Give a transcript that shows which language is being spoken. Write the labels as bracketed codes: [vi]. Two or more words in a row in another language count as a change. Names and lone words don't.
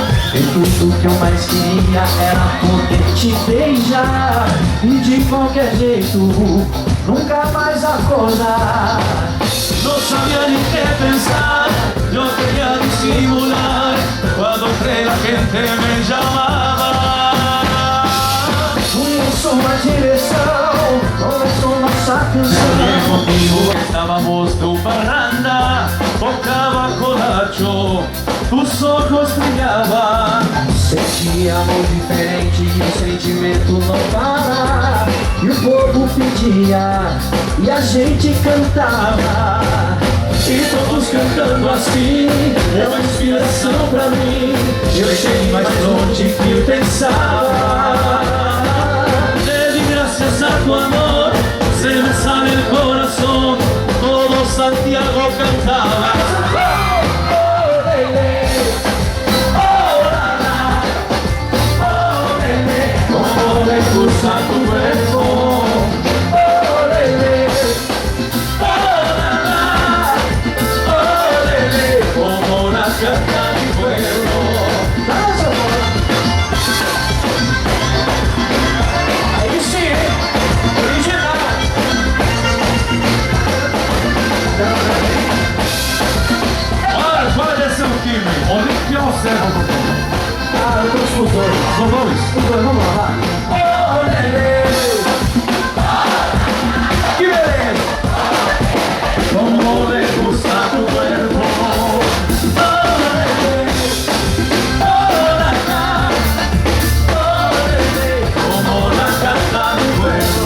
[pt] E tudo que eu mais queria era poder te beijar e de qualquer jeito nunca mais acordar. [es] No sabía ni qué pensar, yo quería disimular cuando entre la gente me llamaba. [pt] Conheço uma direção, começou nossa [es] Soñé [pt] canção. [es] contigo que estábamos tu parranda, tocaba colacho, tus ojos brillaban. [pt] Senti amor diferente e o sentimento não para. E o povo pedia e a gente cantava. E todos cantando assim, é uma inspiração pra mim. Eu cheguei mais longe que eu pensava. [es] Te di gracias a tu amor, se me sale el corazón. Todo Santiago cantaba. Como le gusta tu cuerpo. Oh, lele. Oh, nana. Oh, lele. Como la canta mi pueblo. [pt] Aí sim, original. Olha, qual é seu time? Olímpia ou Cerro? Ah, eu tô com os dois. São dois. Os dois, vamos lá, vai. Oh, lele. Que beleza! [es] Como le gusta tu cuerpo. Oh, lele. Oh, nana. Oh, lele. Como la canta mi pueblo.